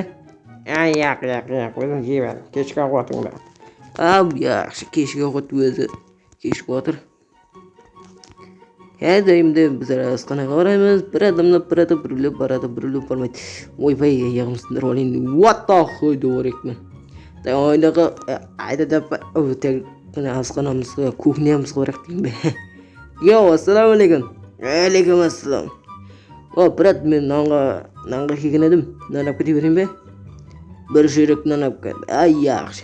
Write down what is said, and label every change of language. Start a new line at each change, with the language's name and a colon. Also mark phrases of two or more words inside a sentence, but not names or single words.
Uzbek: Yo'q, o'zim yeyman. Kechki ovqatingda. Yaxshi, kechki ovqat o'zi. Kechki o'tir. Doimda bizlar asqanaga boramiz. Bir odamlar burilib bormaydi. Voy, yog'im sindirib oling.
English: What the hell
Uzbek: deyapman. Oynaga aydada o'tgan asqanamizga kuxniyamizga borakdingmi? Yo, assalomu alaykum. Alaykum assalom. Brat, men nonga kelgan edim. Non olib ketaveringmi? Bir shirik non olib ket. Yaxshi.